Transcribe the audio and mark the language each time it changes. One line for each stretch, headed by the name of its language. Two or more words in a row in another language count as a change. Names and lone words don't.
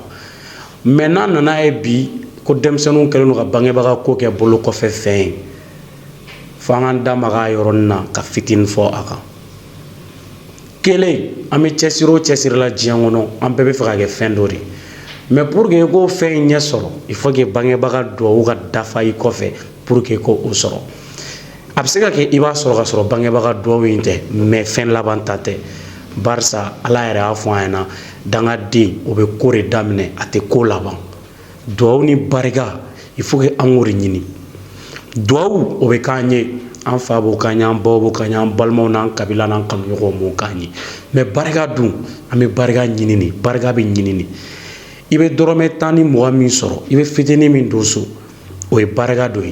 Bambara: Mais n'a nana ye bi ko denmisɛnninw kɛlen don ka bangebaga ko kɛ bolo kɔfɛ fɛn ye. Fo an k'an da maga a yɔrɔnin na ka fitinin fɔ a kan. Kelen, an bɛ cɛsiri o cɛsiri la diɲɛ kɔnɔ, an bɛɛ bɛ fɛ ka kɛ fɛn dɔ de.
French: Mais pour que
Bambara: k'o fɛn in ɲɛ sɔrɔ,
French: il faut que
Bambara: bangebaga duwawu ka dafa i kɔfɛ
French: pour que
Bambara: k'o sɔrɔ. A bɛ se ka kɛ i b'a sɔrɔ ka sɔrɔ bangebaga duwawu in tɛ, mais fɛn laban ta tɛ. Barisa Ala yɛrɛ y'a fɔ an ɲɛna dangaden o bɛ ko de daminɛ a tɛ ko laban. Duwawu ni barika
French: il faut que
Bambara: an k'o de ɲini. Duwawu o bɛ k'an ye, an fa b'o k'an ye, an baw b'o k'an ye, an balimaw n'an kabila n'an kanuɲɔgɔnw b'o k'an ye. Mais barika dun an bɛ barika ɲini de, barika bɛ ɲini de. I bɛ dɔrɔmɛ 10 ni 20 min sɔrɔ, i bɛ fitinin min don so, o ye barika dɔ ye.